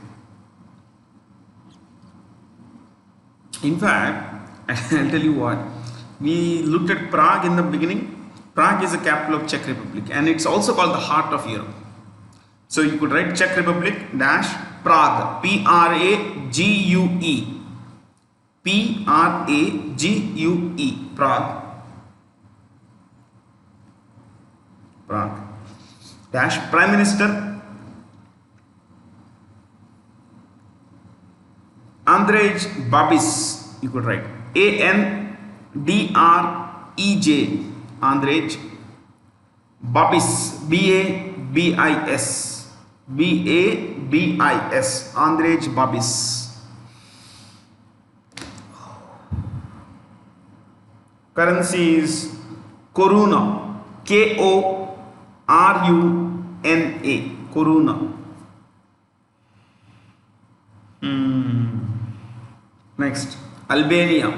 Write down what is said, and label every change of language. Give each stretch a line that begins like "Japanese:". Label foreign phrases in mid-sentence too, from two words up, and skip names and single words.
English: In fact, I'll tell you what, we looked at Prague in the beginning. Prague is the capital of Czech Republic and it's also called the heart of Europe. So you could write Czech Republic dash Prague, P-R-A-G-U-E. P-R-A-G-U-E, Prague. Prague. Dash Prime Minister Andrej Babis, you could write A-N-D-R-E-J, Andrej Babis, B-A-B-I-S, B-A-B-I-S, Andrej Babis. Currency is Koruna, K-O-R-U-N-A, Koruna. Next, Albania.